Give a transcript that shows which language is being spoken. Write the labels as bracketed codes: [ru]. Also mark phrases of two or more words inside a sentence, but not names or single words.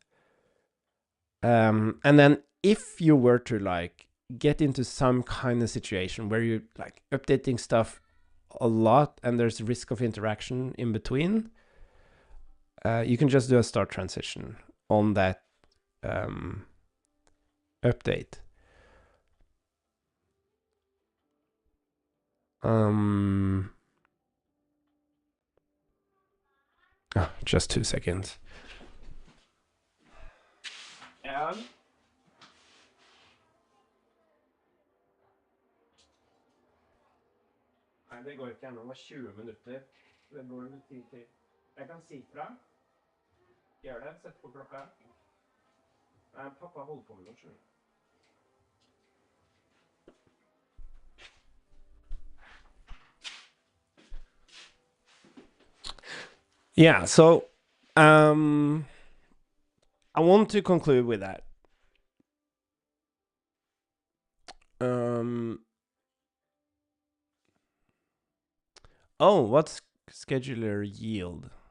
[en] And then if you were to like get into some kind of situation where you're like updating stuff a lot and there's risk of interaction in between, you can just do a start transition on that update. Just 2 seconds. [no] Ja. Nei, det går ikke ennå. Det var 20 minutter. Det går litt tid til. Jeg kan si fra. Gjør det. Sett på klokka. Nei, pappa holder på med noe, skjønner du. [en] Yeah, so I want to conclude with that. Oh, what's scheduler yield?